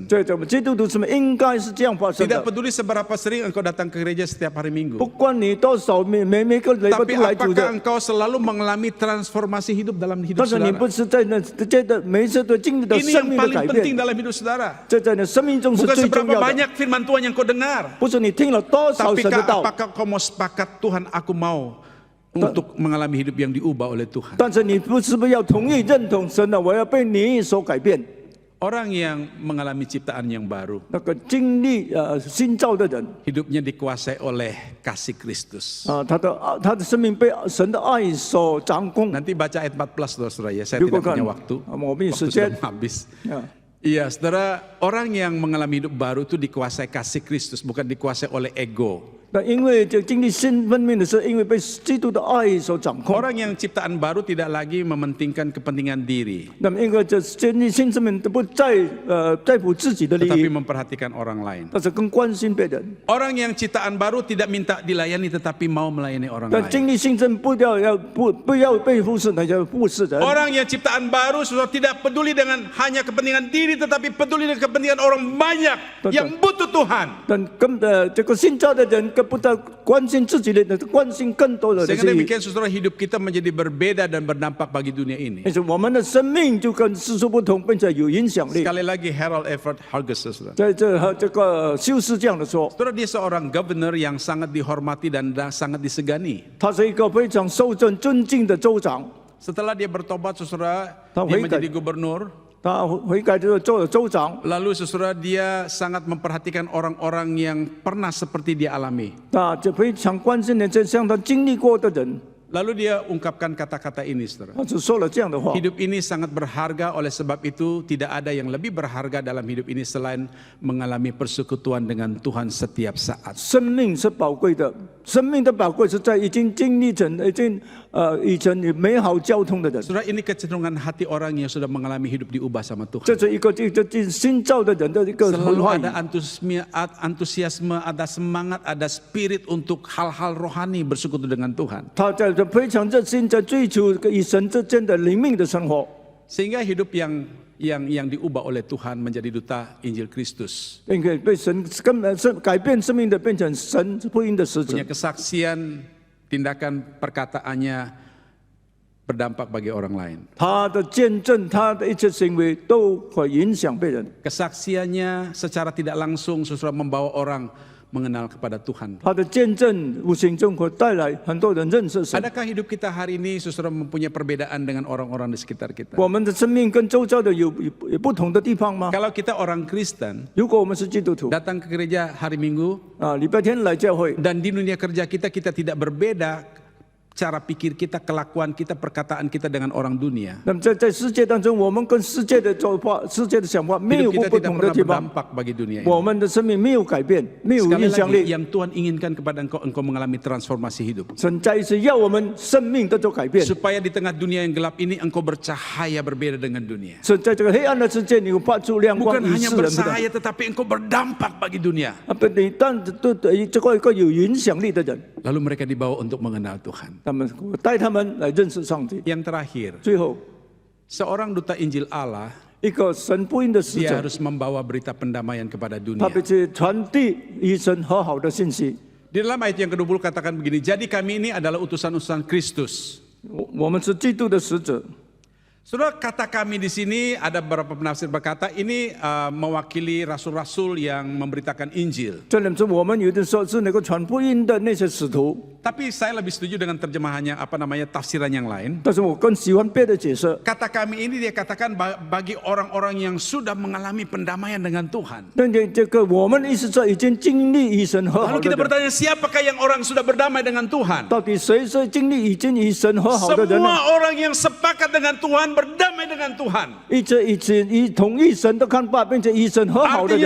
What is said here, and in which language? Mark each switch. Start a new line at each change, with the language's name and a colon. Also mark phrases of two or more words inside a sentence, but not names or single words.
Chinese: 这我们基督徒是应该是这样发生
Indonesian: Tidak
Chinese: 的。
Indonesian: peduli seberapa sering engkau datang ke gereja setiap hari
Chinese: 不
Indonesian: Minggu.
Chinese: 管你多少每个礼拜
Indonesian: Tapi
Chinese: 都来主
Indonesian: apakah
Chinese: 的，
Indonesian: engkau selalu mengalami transformasi hidup dalam hidup
Chinese: 但是你
Indonesian: saudara?
Chinese: 不是在那这的每一次都经历到
Indonesian: Ini
Chinese: 生
Indonesian: yang
Chinese: 命的
Indonesian: paling
Chinese: 改
Indonesian: penting
Chinese: 变，
Indonesian: dalam hidup saudara.
Chinese: 这在你生命中是
Indonesian: Bukan
Chinese: 最重
Indonesian: seberapa
Chinese: 要的。
Indonesian: banyak firman Tuhan yang kau dengar.
Chinese: 不是你听了多少
Indonesian: Tapi
Chinese: 神的道，
Indonesian: apakah kau mau sepakat Tuhan aku mau untuk mengalami hidup yang diubah oleh Tuhan?
Chinese: 但是你不是不是要同意认同神的，我要被你所改变。
Indonesian: Orang yang mengalami ciptaan yang baru,
Chinese: 那个经历新造的人
Indonesian: hidupnya dikuasai oleh kasih Kristus.
Chinese: 他的生命被神的爱所掌控。
Indonesian: Nanti baca ayat 14 saudara ya, saya
Chinese: 如果
Indonesian: tidak
Chinese: 看
Indonesian: punya waktu.
Chinese: 我们有
Indonesian: Waktu
Chinese: 时间
Indonesian: sudah habis. 啊。 Iya, saudara, orang yang mengalami hidup baru itu dikuasai kasih Kristus, bukan dikuasai oleh ego.
Chinese: 那因为这经历新生命的是因为被基督的爱所掌控。
Indonesian: Orang yang ciptaan baru tidak lagi mementingkan kepentingan diri,
Chinese: 那么因为这经历新生命都不在乎自己的利
Indonesian: tetapi
Chinese: 益，
Indonesian: memperhatikan orang lain.
Chinese: 但是更关心别人。
Indonesian: Orang yang ciptaan baru tidak minta dilayani, tetapi mau melayani orang
Chinese: 但
Indonesian: lain.
Chinese: 经历新生不要被忽视，那就忽视人。
Indonesian: Orang yang ciptaan baru sudah tidak peduli dengan hanya kepentingan diri, tetapi peduli dengan kepentingan orang banyak yang butuh Tuhan.
Chinese: 但这个新造的人更不但关心自己的人，关心更多的人的
Indonesian: Sehingga
Chinese: 利益。
Indonesian: demikian saudara, hidup kita menjadi berbeda dan berdampak bagi dunia ini.
Chinese: 但是我们的生命就跟世俗不同，并且有影响力。
Indonesian: Sekali lagi Harold Everett Hargis, saudara.
Chinese: 在这个修士这样的说，
Indonesian: Saudara, dia seorang governor yang sangat dihormati dan sangat disegani.
Chinese: 他是一个非常受尊敬的州长。
Indonesian: Setelah dia bertobat, saudara, Tahu dia ikat. menjadi gubernur.
Chinese: 他悔改就是做了州长，
Indonesian: Lalu saudara, dia sangat memperhatikan orang-orang yang pernah seperti dia alami.
Chinese: 那就非常关心的这像他经历过的人，
Indonesian: Lalu dia ungkapkan kata-kata ini, saudara.
Chinese: 他只说了这样的话。
Indonesian: Hidup ini sangat berharga, oleh sebab itu tidak ada yang lebih berharga dalam hidup ini selain mengalami persekutuan dengan Tuhan setiap saat.
Chinese: 生命是宝贵的，生命的宝贵是在已经经历成以前美好交通的人。
Indonesian: Saudara, ini kecenderungan hati orang yang sudah mengalami hidup diubah sama Tuhan.
Chinese: 这是一个新造的人的一个
Indonesian: Selalu
Chinese: 话语
Indonesian: ada antusiasme, ada semangat, ada spirit untuk hal-hal rohani bersekutu dengan Tuhan.
Chinese: 他在这非常热心在追求与神之间的灵命的生活，
Indonesian: Sehingga hidup yang diubah oleh Tuhan menjadi duta Injil Kristus.
Chinese: 并且被神改变生命的，变成神福音的使者
Indonesian: Punya。kesaksian, tindakan perkataannya berdampak bagi orang lain.
Chinese: 他的见证，他的一切行为都会影响别人。
Indonesian: Kesaksiannya secara tidak langsung saudara membawa orang mengenal kepada Tuhan.
Chinese: 他的见证无形中会带来很多人认识神。
Indonesian: Adakah hidup kita hari ini saudara mempunyai perbedaan dengan orang-orang di sekitar kita?
Chinese: 我们的生命跟周遭的有不同的地方吗？
Indonesian: Kalau kita orang Kristen
Chinese: 如果我们是基督徒
Indonesian: datang ke gereja hari Minggu
Chinese: 礼拜天来教会，
Indonesian: dan di dunia kerja kita tidak berbeda cara pikir kita, kelakuan kita, perkataan kita dengan orang dunia.
Chinese: 那么在世界当中，我们跟世界的做法、世界的想法没有
Indonesian: Hidup kita
Chinese: 不
Indonesian: tidak
Chinese: 同的
Indonesian: pernah
Chinese: 地方。
Indonesian: berdampak bagi dunia ini.
Chinese: 我们的生命没有改变，没有
Indonesian: Sekali
Chinese: 影响
Indonesian: lagi,
Chinese: 力。
Indonesian: yang Tuhan inginkan kepada engkau mengalami transformasi hidup.
Chinese: 神再一次要我们生命得到改变。
Indonesian: Supaya di tengah dunia yang gelap ini engkau bercahaya berbeda dengan dunia.
Chinese: 神在这个黑暗的世界，你发出亮光
Indonesian: Bukan
Chinese: 与
Indonesian: hanya
Chinese: 世人不同。
Indonesian: bercahaya tetapi engkau berdampak bagi dunia.
Chinese: 你但这个一个有影响力的人，
Indonesian: Lalu mereka dibawa untuk mengenal Tuhan.
Chinese: 他们带他们来认识上帝。
Indonesian: Yang terakhir,
Chinese: 最后，
Indonesian: seorang duta Injil Allah,
Chinese: 一个神福音的使
Indonesian: dia
Chinese: 者，
Indonesian: harus membawa berita pendamaian kepada
Chinese: 他
Indonesian: dunia.
Chinese: 必须传递与神和好的信息。
Indonesian: Di dalam ayat yang ke-20 katakan begini, jadi kami ini adalah utusan-utusan Kristus.
Chinese: 我们是基督的使者，
Indonesian: Saudara, kata kami di sini ada beberapa penafsir berkata ini mewakili rasul-rasul yang memberitakan Injil.
Chinese: 这里是我们有的时候是能够传福音的那些使徒，
Indonesian: Tapi saya lebih setuju dengan terjemahannya tafsiran yang lain.
Chinese: 但是我更喜欢别的解释。
Indonesian: Kata kami ini dia katakan bagi orang-orang yang sudah mengalami pendamaian dengan Tuhan.
Chinese: 但这个我们的意思是已经经历与神和好
Indonesian: Lalu
Chinese: 的
Indonesian: kita
Chinese: 人，
Indonesian: bertanya, siapakah yang orang sudah berdamai dengan Tuhan?
Chinese: 到底谁是经历已经与神和好的人呢？
Indonesian: Semua orang yang sepakat dengan Tuhan berdamai dengan Tuhan.
Chinese: 一直同意神的看法，并且与神和好的
Indonesian: Artinya